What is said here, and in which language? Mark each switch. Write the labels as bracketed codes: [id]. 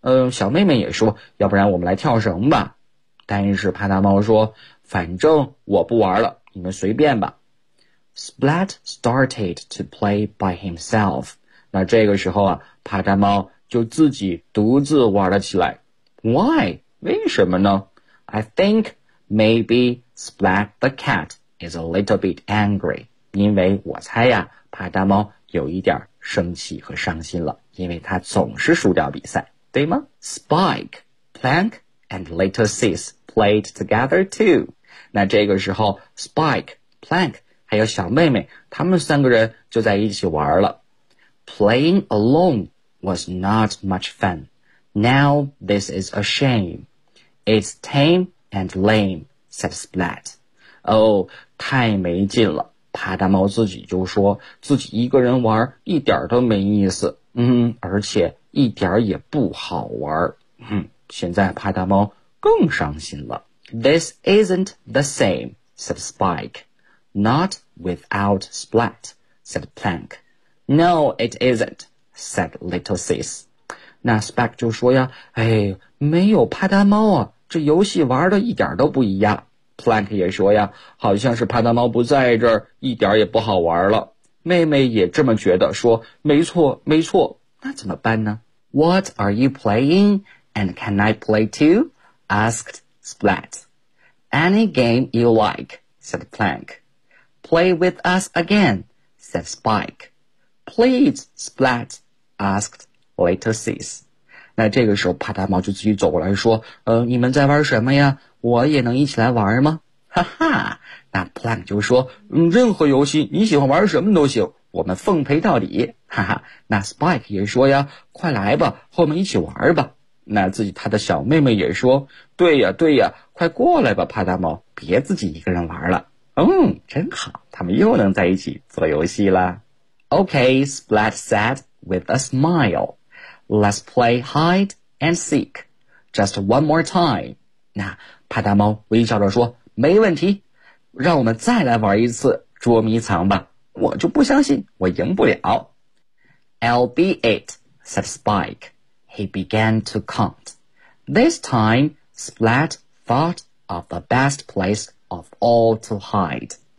[zh] 小妹妹也说，要不然我们来跳绳吧。但是派大猫说，反正我不玩了，你们随便吧。 [en] Splat started to play by himself. [zh] 那这个时候啊，帕达猫就自己独自玩了起来。 [en] Why? [zh] 为什么呢？ [en] I think maybe Splat the cat is a little bit angry. [zh] 因为我猜呀，帕达猫有一点生气和伤心了，因为他总是输掉比赛，对吗？ [en] Spike, Plank, and Little Sis played together too. [zh] 那这个时候 ,Spike, Plank, 还有小妹妹，他们三个人就在一起玩了。 [en] Playing alone was not much fun. Now this is a shame. It's tame and lame, said Splat. [zh] 太没劲了。帕大猫自己就说，自己一个人玩一点都没意思。而且一点也不好玩。现在帕大猫更伤心了。 [en] This isn't the same, said Spike. Not without splat, said Plank. No, it isn't, said Little Sis. [zh] 那 Spike 就说呀，哎，没有趴单猫啊，这游戏玩的一点都不一样。 Plank 也说呀，好像是趴单猫不在这儿，一点也不好玩了。妹妹也这么觉得，说没错没错。那怎么办呢？ [en] What are you playing and can I play too? Asked Splat. Any game you like, said Plank. Play with us again, said Spike. Please, Splat, asked Little Sis. [zh] 那这个时候趴单猫就自己走过来说，你们在玩什么呀？我也能一起来玩吗？哈哈，那 Plank 就说，任何游戏你喜欢玩什么都行，我们奉陪到底。哈哈，那 Spike 也说呀，快来吧，和我们一起玩吧。那自己他的小妹妹也说，对呀对呀，快过来吧趴单猫，别自己一个人玩了。嗯，真好，他们又能在一起做游戏了。 [en] OK, Splat said with a smile, let's play hide and seek just one more time. [zh] 那趴单猫微笑着说，没问题，让我们再来玩一次捉迷藏吧，我就不相信我赢不了。 [en] I'll be it, said Spike. He began to count. This time, Splat thought of the best place of all to hide.